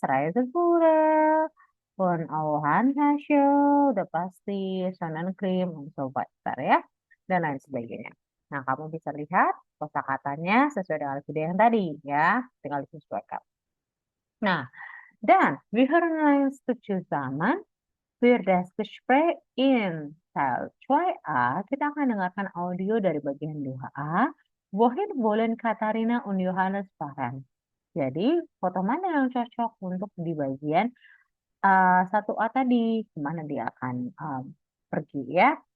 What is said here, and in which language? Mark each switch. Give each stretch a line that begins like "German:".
German: Reisebüro und auch Handtasche,
Indonesian: udah pasti
German: Sonnencreme und so weiter
Indonesian: ya, dan lain sebagainya. Nah, kamu bisa lihat kosakatanya sesuai dengan video yang tadi ya, tinggal disesuaikan. Nah, dan
German: wir hören uns zusammen für das Gespräch in Teil 2a.
Indonesian: Kita akan dengarkan audio dari bagian 2a.
German: Wohin wollen Katharina und Johannes fahren?
Indonesian: Jadi, foto mana yang cocok untuk di bagian 1A tadi, kemana dia akan pergi ya.